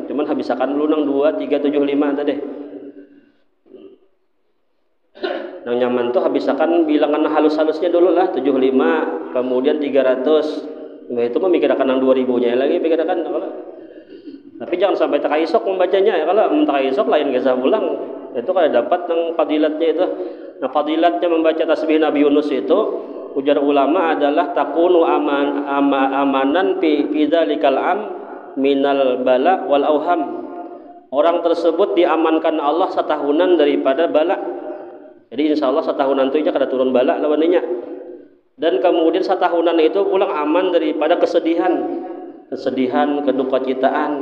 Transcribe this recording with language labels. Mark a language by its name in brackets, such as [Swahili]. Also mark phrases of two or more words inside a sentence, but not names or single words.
[Banjar] Cuman habisakan dulu nang 2, 3, 7, 5 tadi. Nang nyaman tuh habisakan bilangan halus-halusnya dulu lah 75, kemudian 300. Nah, itu mah mikirkan nang 2000-nya lagi pikirkan kalau. Tapi jangan sampai tak isok membacanya ya kalau tak isok lain gesah pulang. Itu kalau dapat nang fadilatnya itu. Nah, fadilatnya membaca tasbih Nabi Yunus itu ujar ulama adalah [Arabic] تكون أمانا في ذلك العام من البلاء والأوهام. [Banjar] Orang tersebut diamankan Allah setahunan daripada bala. Jadi insya Allah setahunan itu kada turun bala lawannya. Dan kemudian setahunan itu pulang aman daripada kesedihan, kedukacita.